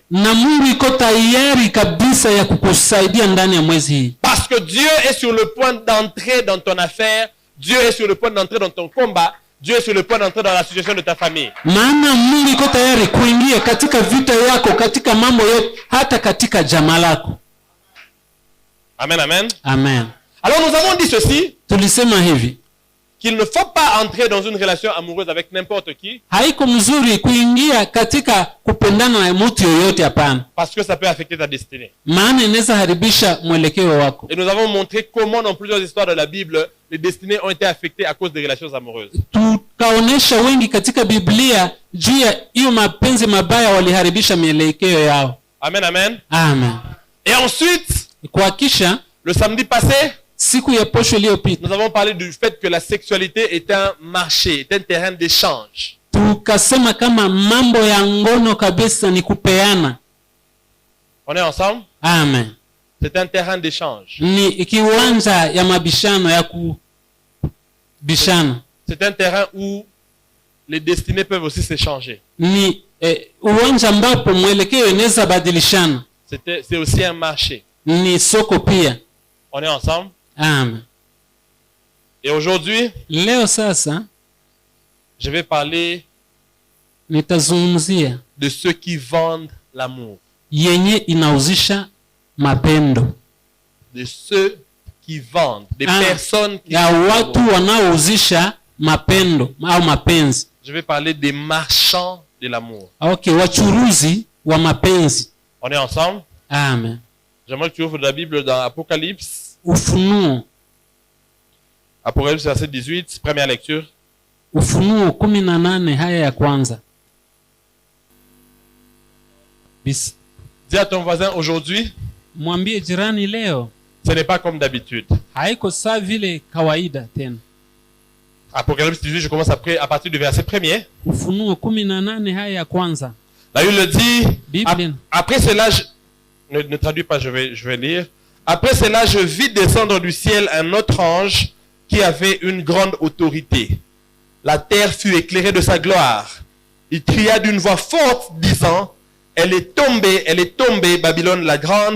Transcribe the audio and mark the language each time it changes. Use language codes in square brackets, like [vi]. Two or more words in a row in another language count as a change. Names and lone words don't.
[sw] Na Mungu yuko tayari kabisa ya kukusaidia ndani ya mwezi hii. [fr] Parce que Dieu est sur le point d'entrer dans ton affaire. Dieu est sur le point d'entrer dans ton combat. Dieu est sur le point d'entrer dans la situation de ta famille. [sw] Maana Mungu yuko tayari kuingia katika vita yako, katika mambo yote, hata katika jamaa lako. Amen, amen. Amen. [fr] Alors nous avons dit ceci. [sw] Tulisema hivi. [fr] Qu'il ne faut pas entrer dans une relation amoureuse avec n'importe qui. [sw] Haiko mzuri kuingia katika kupendana na mtu yoyote, hapana. [fr] Parce que ça peut affecter ta destinée. [sw] Maana inaweza haribisha mwelekeo wako. [fr] Et nous avons montré comment dans plusieurs histoires de la Bible, les destinées ont été affectées à cause des relations amoureuses. [sw] Tukaonesha wengi katika Biblia juu ya hiyo mapenzi mabaya waliharibisha mielekeo yao. Amen, amen. Amen. [fr] Et ensuite, [sw] kwa kisha, [fr] le samedi passé, [sw] siku ya posho iliyopita, [fr] nous avons parlé du fait que la sexualité est un marché, est un terrain d'échange. [sw] Tukasema kama mambo ya ngono kabisa ni kupeana. [fr] On est ensemble? Amen. C'est un terrain d'échange. [sw] Ni kiwanja ya mabishano ya kubishana. [fr] C'est un terrain où les destinées peuvent aussi s'échanger. [sw] Ni uwanja ambapo mwelekeo inaweza badilishana. [fr] C'est aussi un marché. [sw] Ni soko pia. [fr] On est ensemble? Amen. Et aujourd'hui, [sw] leo sasa, [fr] je vais parler [sw] nitazungumzia [fr] de ceux qui vendent l'amour. [sw] Yenye inauzisha mapendo. [fr] De ceux qui vendent, des personnes qui [sw] ya watu wanaouzisha mapendo au mapenzi. [fr] Je vais parler des marchands de l'amour. [sw] Okay, wachuruzi wa mapenzi. [fr] On est ensemble? Amen. J'aimerais que tu ouvres la Bible dans Apocalypse. [sw] Ufunuo. [fr] Apocalypse verset 18, première lecture. [sw] Ufunuo 18 haya ya kwanza. [fr] Dis à ton voisin aujourd'hui. [sw] Mwambie jirani leo. [fr] Ce n'est pas comme d'habitude. [sw] Haiko sawa vile kawaida tena. [fr] Apocalypse 18, je commence à partir du verset 1er. [sw] Ufunuo 18 haya ya kwanza. [fr] Là, il le dit. Après cela, ne traduis pas, je vais lire. Après cela, je vis descendre du ciel un autre ange qui avait une grande autorité. La terre fut éclairée de sa gloire. Il cria d'une voix forte, disant, elle est tombée, Babylone la grande.